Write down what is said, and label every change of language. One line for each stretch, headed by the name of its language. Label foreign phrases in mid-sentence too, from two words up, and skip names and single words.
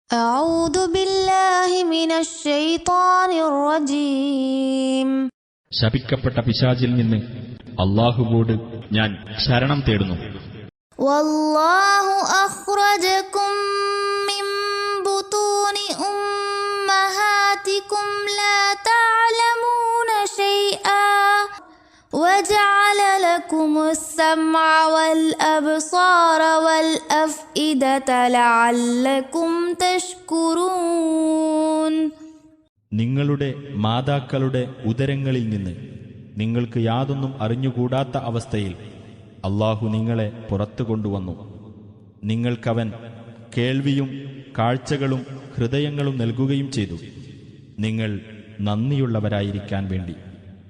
Arabic: أعوذ بالله من الشيطان الرجيم.
Malayalam: ശപിക്കപ്പെട്ട പിശാചിൽ നിന്ന് അല്ലാഹുവോട് ഞാൻ ശരണം തേടുന്നു.
Arabic: والله أخرجكم من بطون أمهاتكم لا تعلمون شيئا وجعل لكم السمع والأبصار والأفئدة لعلكم تشكرون.
Malayalam: നിങ്ങളുടെ മാതാക്കളുടെ ഉദരങ്ങളിൽ നിന്ന് നിങ്ങൾക്ക് യാതൊന്നും അറിഞ്ഞുകൂടാത്ത അവസ്ഥയിൽ അല്ലാഹു നിങ്ങളെ പുറത്തു കൊണ്ടുവന്നു. നിങ്ങൾക്കവൻ കേൾവിയും കാഴ്ചകളും ഹൃദയങ്ങളും നൽകുകയും ചെയ്തു, നിങ്ങൾ നന്ദിയുള്ളവരായിരിക്കാൻ വേണ്ടി.